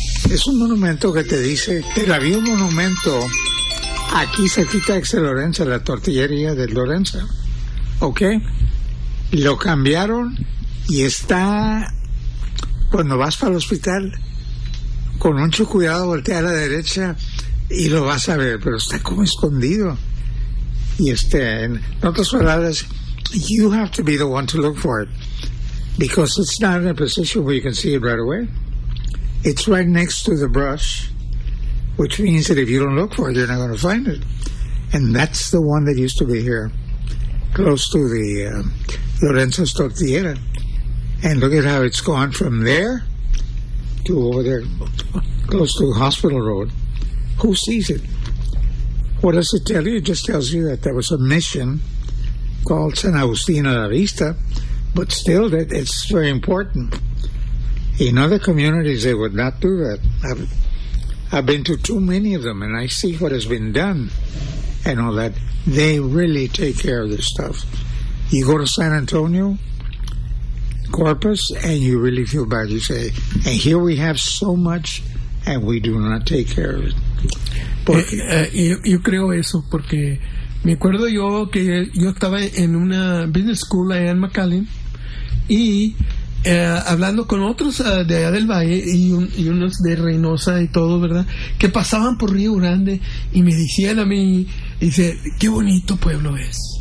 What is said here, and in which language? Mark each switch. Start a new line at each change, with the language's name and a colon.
Spanish: Es un monumento que te dice, pero había un monumento aquí cerquita de Exe Lorenza, la tortillería de Lorenza. ¿Ok? Lo cambiaron y está, cuando vas para el hospital, con mucho cuidado voltea a la derecha y lo vas a ver, pero está como escondido. Y en otras palabras,
English: you have to be the one to look for it, because it's not in a position where you can see it right away. It's right next to the brush, which means that if you don't look for it, you're not going to find it. And that's the one that used to be here, close to the Lorenzo's Tortillera. And look at how it's gone from there to over there, close to Hospital Road. Who sees it? What does it tell you? It just tells you that there was a mission called San Agustín a la Vista, but still, that it's very important. In other communities, they would not do that. I've been to too many of them, and I see what has been done and all that. They really take care of this stuff. You go to San Antonio, Corpus, and you really feel bad. You say, and here we have so much, and we do not take care of it.
Spanish: Yo creo eso porque me acuerdo yo que yo estaba en una business school allá en McAllen y hablando con otros de allá del Valle y unos de Reynosa y todo, ¿verdad? Que pasaban por Río Grande y me decían a mí, dice, qué bonito pueblo es.